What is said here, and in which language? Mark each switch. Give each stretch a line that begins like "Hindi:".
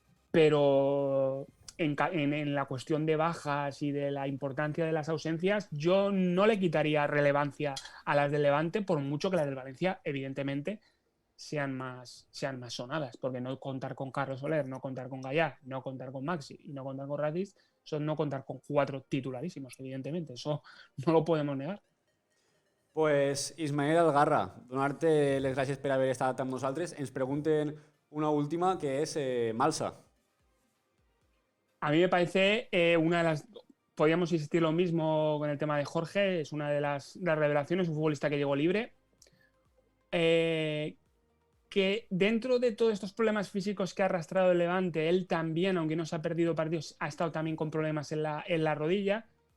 Spanish: pero en la cuestión de bajas y de la importancia de las ausencias, yo no le quitaría relevancia a las del Levante, por mucho que las del Valencia, evidentemente, sean más sonadas, porque no contar con Carlos Soler, no contar con Gallá, no contar con Maxi y no contar con Ratis, son no contar con 4 titularísimos, evidentemente, eso no lo podemos negar.
Catalan: Pues Ismael Algarra, donar-te les gràcies per haver estat amb nosaltres. Ens pregunten una última, que és Malsa.
Spanish: A mí me parece una de las... Podríamos insistir lo mismo con el tema de Jorge, es una de las revelaciones, un futbolista que llegó libre, que dentro de todos estos problemas físicos que ha arrastrado el Levante, él también, aunque no se ha perdido partidos, ha estado también con problemas en la rodilla.